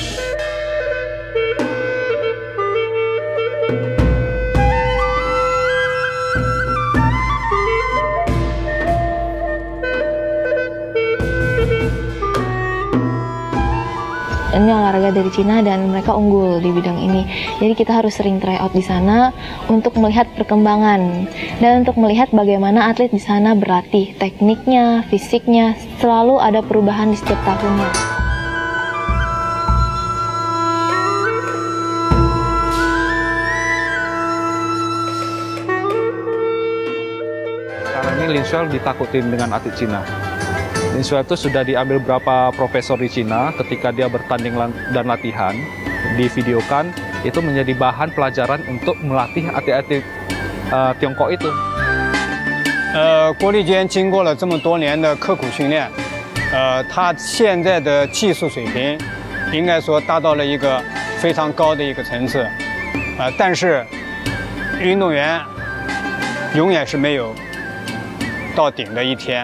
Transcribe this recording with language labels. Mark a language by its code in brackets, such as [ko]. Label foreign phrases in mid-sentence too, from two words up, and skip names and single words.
[id] Ini olahraga dari Cina dan mereka unggul di bidang ini. Jadi kita harus sering [en] try out [id] di sana untuk melihat perkembangan dan untuk melihat bagaimana atlet di sana berlatih, tekniknya, fisiknya, selalu ada perubahan di setiap tahunnya. Sekarang ini Linswell ditakutin dengan atlet Cina. Linswell itu sudah diambil beberapa profesor di Cina, ketika dia bertanding dan latihan, divideokan, itu menjadi bahan pelajaran untuk melatih atlet-atlet Tiongkok itu. [zh] 郭丽坚经过了这么多年的刻苦训练，他现在的技术水平应该说达到了一个非常高的一个层次，但是运动员永远是没有到顶的一天。